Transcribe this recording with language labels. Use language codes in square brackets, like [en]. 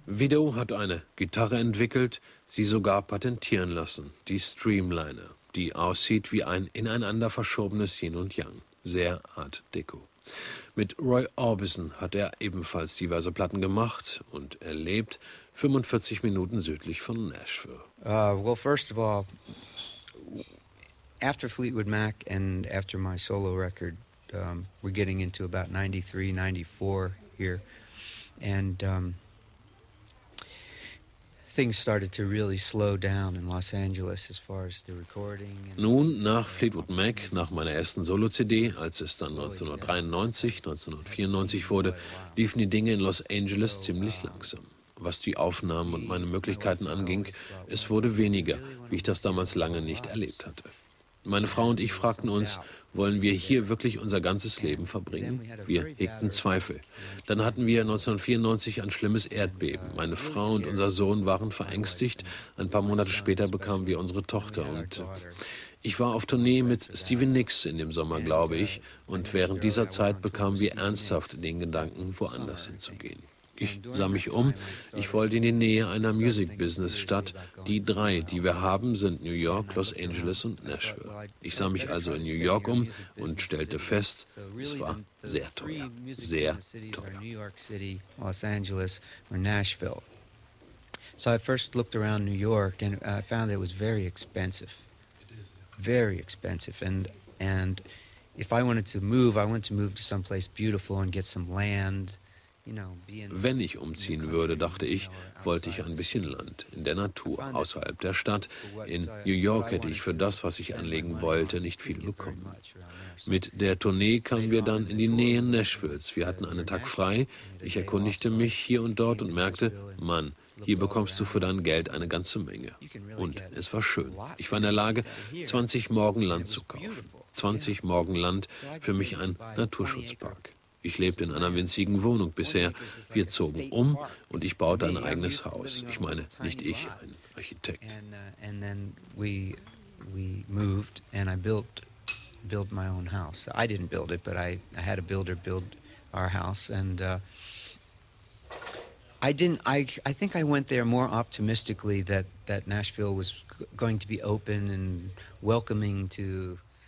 [de] Widow hat eine Gitarre entwickelt, sie sogar patentieren lassen, die Streamliner, die aussieht wie ein ineinander verschobenes Yin und Yang, sehr Art Deco. Mit Roy Orbison hat er ebenfalls diverse Platten gemacht und erlebt, 45 Minuten südlich von Nashville. [en] Well, first of all, after Fleetwood Mac and after my solo record, we're getting into about 93, 94 here, and things started to really slow down in Los Angeles as far as the recording. [de] Nun, nach Fleetwood Mac, nach meiner ersten Solo-CD, als es dann 1993, 1994 wurde, liefen die Dinge in Los Angeles ziemlich langsam. Was die Aufnahmen und meine Möglichkeiten anging, es wurde weniger, wie ich das damals lange nicht erlebt hatte. Meine Frau und ich fragten uns, wollen wir hier wirklich unser ganzes Leben verbringen? Wir hegten Zweifel. Dann hatten wir 1994 ein schlimmes Erdbeben. Meine Frau und unser Sohn waren verängstigt. Ein paar Monate später bekamen wir unsere Tochter. Und ich war auf Tournee mit Stevie Nicks in dem Sommer, glaube ich. Und während dieser Zeit bekamen wir ernsthaft den Gedanken, woanders hinzugehen. Ich sah mich um, ich wollte in die Nähe einer Music-Business-Stadt. Die drei, die wir haben, sind New York, Los Angeles und Nashville. Ich sah mich also in New York um und stellte fest, es war sehr teuer, sehr teuer. New York City, Los Angeles und Nashville. [en] So I first looked around New York and I found that it was very expensive. Very expensive. And if I wanted to move, I wanted to move to someplace beautiful and get some land. [de] Wenn ich umziehen würde, dachte ich, wollte ich ein bisschen Land in der Natur, außerhalb der Stadt. In New York hätte ich für das, was ich anlegen wollte, nicht viel bekommen. Mit der Tournee kamen wir dann in die Nähe Nashvilles. Wir hatten einen Tag frei. Ich erkundigte mich hier und dort und merkte, Mann, hier bekommst du für dein Geld eine ganze Menge. Und es war schön. Ich war in der Lage, 20 Morgen Land zu kaufen. 20 Morgen Land, für mich ein Naturschutzpark. Ich lebte in einer winzigen Wohnung bisher. Wir zogen um und ich baute ein eigenes Haus. Ich meine, nicht ich, ein Architekt. [en] And then we moved and I built my own house. I didn't build it, but I had a builder build our house. And I think I went there more optimistically that Nashville was going to be open and welcoming to.